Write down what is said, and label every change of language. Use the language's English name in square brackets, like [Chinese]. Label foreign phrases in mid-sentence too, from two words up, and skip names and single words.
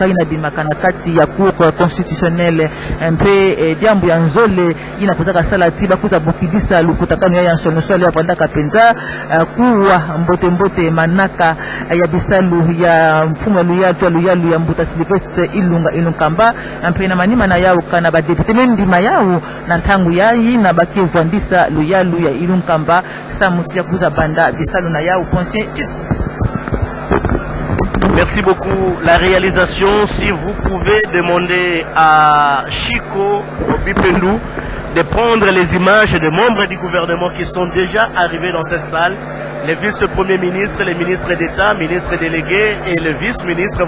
[Kituba (Democratic Republic of Congo)] yina bimaka na kati ya [French] cour constitutionnelle [Kituba (Democratic Republic of Congo)] ampe diambu ya nzole yina kuzaka sala tiba kuza bukidisa lukutakano ya nsolo ya vandaka penza kuwa mbote manaka ya bisalu ya mfumo luyalu ya mbuta Sylvestre Ilunga ilunkamba ampe na manima na yao kana ba député mendima yao na ntangu yayi na bakivandisa luyalu ya ilunkamba samutia kuza banda bisalu na yao conseil. [French] Merci beaucoup. La réalisation, si vous pouvez demander à Chico Bipendou de prendre les images des membres du gouvernement qui sont déjà arrivés dans cette salle, les vice-premiers ministres, les ministres d'État, ministres délégués et le vice-ministre, voilà.